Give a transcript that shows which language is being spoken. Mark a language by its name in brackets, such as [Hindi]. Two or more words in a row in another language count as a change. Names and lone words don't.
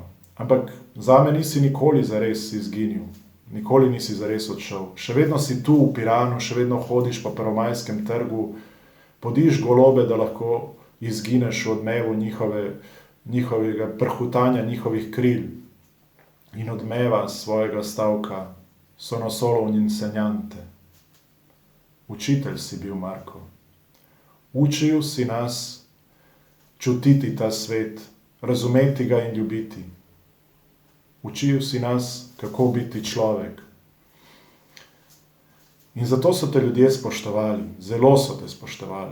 [Slovenian] Ampak zame nisi nikoli zares izginil, nikoli nisi zares odšel. Še vedno si tu v Piranu, še vedno hodiš po Prvomajskem trgu, podiš golobe, da lahko izgineš v odmevu njihovega prhutanja, njihovih kril in odmeva svojega stavka [Italian] sono solo un insegnante. [Slovenian] Učitelj si bil, Marko. Učil si nas čutiti ta svet, razumeti ga in ljubiti. Učil si nas, kako biti človek. In zato so te ljudje spoštovali, zelo so te spoštovali.